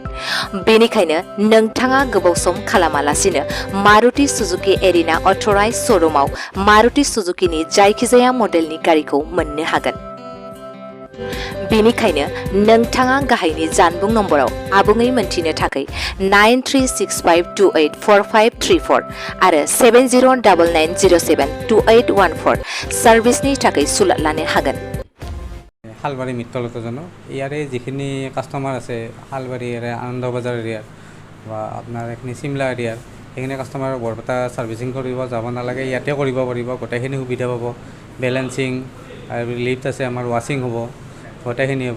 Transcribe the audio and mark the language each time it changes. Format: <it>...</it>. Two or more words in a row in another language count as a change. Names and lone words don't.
<brx>बेनिखायनो नोंथाङा गोबाव सम खालामालासिनो मारुति सुजुकी एरिना</brx> <en>authorised showroom</en> <brx>मारुति सुजुकीनि जायखिजाया मडेलनि गारिखौ मोननो हागोन। बेनिखायनो नोंथाङा गाहायनि जानबुं नम्बराव आबुङै मोनथिनो थाखाय 9365284534 आरो 7099072814 सार्भिसनि थाखाय सुलाद लानो हागोन।</brx> <as>শালবাৰী মিত্তলতো জানো ইয়াৰে যিখিনি কাষ্টমাৰ আছে শালবাৰী এৰিয়া আনন্দ বজাৰ এৰিয়াৰ বা আপোনাৰ এইখিনি চিমলা এৰিয়াৰ সেইখিনি কাষ্টমাৰ বৰপেটা ছাৰ্ভিচিং কৰিব যাব নালাগে, ইয়াতে কৰিব পাৰিব। গোটেইখিনি সুবিধা পাব। বেলেঞ্চিং আৰু লিফ্ট আছে, আমাৰ ৱাশ্বিং হ'ব, গোটেইখিনি হ'ব।</as>